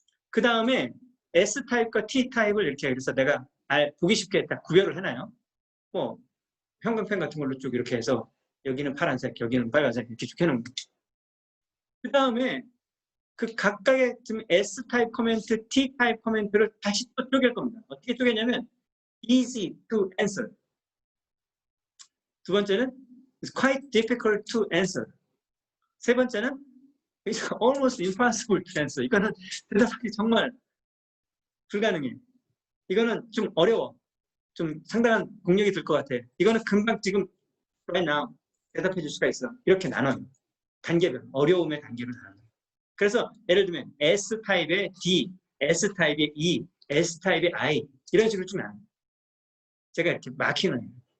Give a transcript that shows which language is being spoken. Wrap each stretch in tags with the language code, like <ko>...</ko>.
<ko>그 다음에 S 타입과 T 타입을 이렇게 그래서 내가 보기 쉽게 딱 구별을 해놔요. 뭐 형광펜 같은 걸로 쭉 이렇게 해서 여기는 파란색, 여기는 빨간색 이렇게 쭉 해놓은 거죠. 그 다음에 그 각각의 지금 S 타입 코멘트, T 타입 코멘트를 다시 또 쪼갤 겁니다. 어떻게 쪼개냐면</ko> <en>easy to answer.</en> <ko>두 번째는</ko> <en>it's quite difficult to answer.</en> <ko>세 번째는</ko> <en>it's almost impossible to answer.</en> <ko>이거는 대답하기 정말 불가능해. 이거는 좀 어려워. 좀 상당한 공력이 들 것 같아. 이거는 금방 지금</ko> <en>right now</en> <ko>대답해 줄 수가 있어. 이렇게 나눠요. 단계별, 어려움의 단계로 나눠요. 그래서 예를 들면 S타입의 D, S타입의 E, S타입의 I 이런 식으로 좀 나눠요. 제가 이렇게 마킹을 해요.</ko>